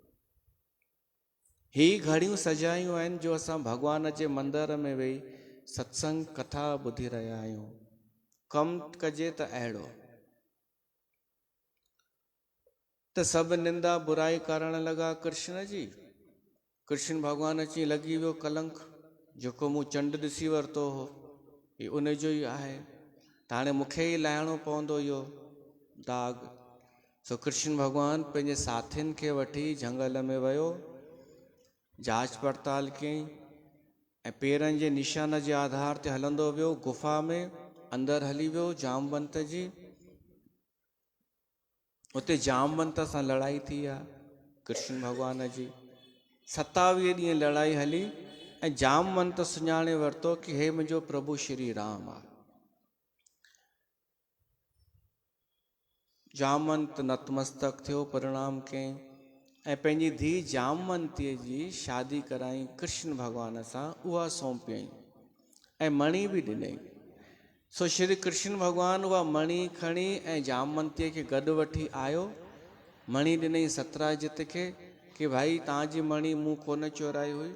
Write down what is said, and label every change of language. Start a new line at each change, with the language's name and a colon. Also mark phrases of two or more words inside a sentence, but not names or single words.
Sindhi: ही घड़ियूं सजायूं आहिनि जो असां भॻवान जे मंदर में वेही सत्संग कथा ॿुधी रहिया आहियूं। कमु कजे त अहिड़ो त सभु निंदा बुराई करणु लॻा कृष्ण जी। कृष्ण भॻवान अची लॻी वियो कलंक, जेको मूं चंड ॾिसी वरितो हो ही उन जो ई आहे, त हाणे मूंखे ई लाहिणो पवंदो इहो दाग। सो कृष्ण भॻवान पंहिंजे साथियुनि खे वठी झंगल में वियो, जांच पड़ताल कयईं ऐं पेरनि जे निशान जे आधार ते हलंदो वियो। गुफ़ा में अंदरि हली वियो जामवंत जी। उते जामवंत सां लड़ाई थी आहे कृष्ण भॻवान जी। 27 ॾींहं लड़ाई हली ऐं जामवंत सुञाणे वरितो कि हे मुंहिंजो प्रभु श्री राम आहे। जामवंत नतमस्तक थियो, प्रणाम कयईं ऐं पंहिंजी धीउ जामवंतीअ जी शादी कराई कृष्ण भॻवान सां। उहा सौंपियईं ऐं मणी बि ॾिनई। सो श्री कृष्ण भॻवान उहा मणी खणी ऐं जामवंतीअ खे गॾु वठी आयो। मणी ॾिनई सतराजित खे कि भाई तव्हांजी मणी मूं कोन चोराई हुई।